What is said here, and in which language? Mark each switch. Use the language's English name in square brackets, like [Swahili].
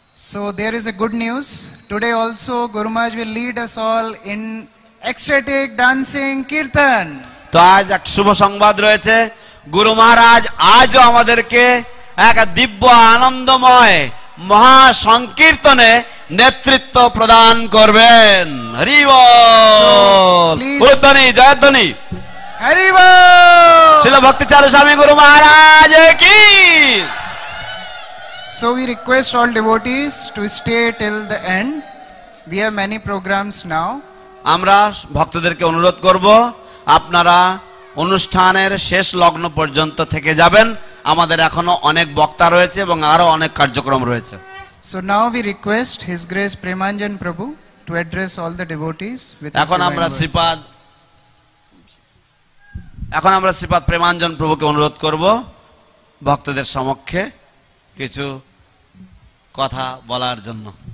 [English] So there is a good news. Today also Guru Maharaj will lead us all in ecstatic dancing kirtan. [Bangla] তো আজ এক শুভ সংবাদ রয়েছে, গুরু মহারাজ আজও আমাদেরকে এক দিব্য আনন্দময় মহা সংকীর্তনে নেতৃত্ব প্রদান করবেন। হরি বল, উলধ্বনি জয়ধ্বনি, হরি বল। শ্রীল ভক্তি চারু স্বামী গুরু মহারাজ কি। [English] So we request all devotees to stay till the end. We have many programs now. [Bangla] আমরা ভক্তদেরকে অনুরোধ করব, আপনারা অনুষ্ঠানের শেষ লগ্ন পর্যন্ত থেকে যাবেন। আমাদের এখনো অনেক বক্তা রয়েছে এবং আরো অনেক কার্যক্রম রয়েছে। [English] So now we request His Grace Premanjan Prabhu to address all the devotees with his [Bangla] এখন [English] divine [Bangla] আমরা [English] words. [Bangla] শ্রীপাদ প্রেমাঞ্জন প্রভুকে অনুরোধ করব ভক্তদের সমক্ষে কিছু কথা বলার জন্য।